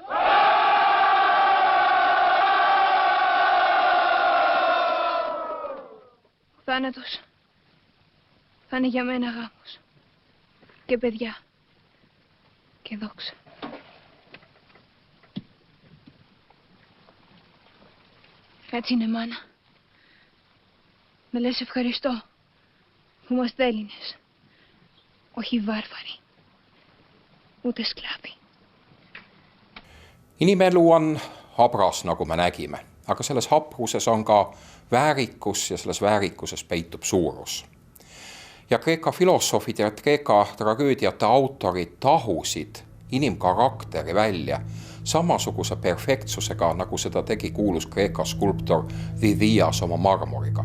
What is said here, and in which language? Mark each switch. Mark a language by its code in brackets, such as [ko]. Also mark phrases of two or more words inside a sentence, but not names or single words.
[el] Ο θάνατος θα είναι για μένα γάμος και παιδιά και δόξα. Έτσι είναι, μάνα. Με λες ευχαριστώ που είμαστε Έλληνες. Όχι βάρβαροι, ούτε sklaavi. [et] Inimelu on habras, nagu me nägime, aga selles habruses on ka väärikus ja selles väärikuses peitub suurus. Ja Kreeka filosoofid ja Kreeka tragöödiate autorid tahusid inimkarakteri välja samasuguse perfektsusega, nagu seda tegi kuulus Kreeka skulptor Didias oma marmoriga.